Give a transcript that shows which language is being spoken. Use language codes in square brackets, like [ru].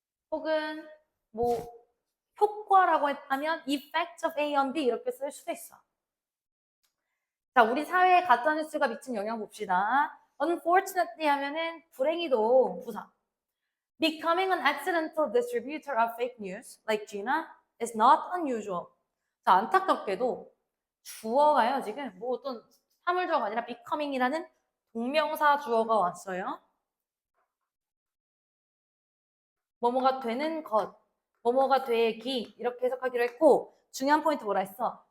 [ko] 혹은 뭐 효과라고 했다면 [en] effect of A on B [ko] 이렇게 쓸 수도 있어. 자, 우리 사회에 가짜뉴스가 미친 영향 봅시다. Unfortunately 하면은 불행히도 부사. [en] Becoming an accidental distributor of fake news, like Gina, is not unusual. [ko] 자, 안타깝게도 주어가요, 지금. 뭐 어떤 사물주어가 아니라 becoming이라는 동명사 주어가 왔어요. 뭐뭐가 되는 것, 뭐뭐가 되기 이렇게 해석하기로 했고 중요한 포인트 뭐라 했어?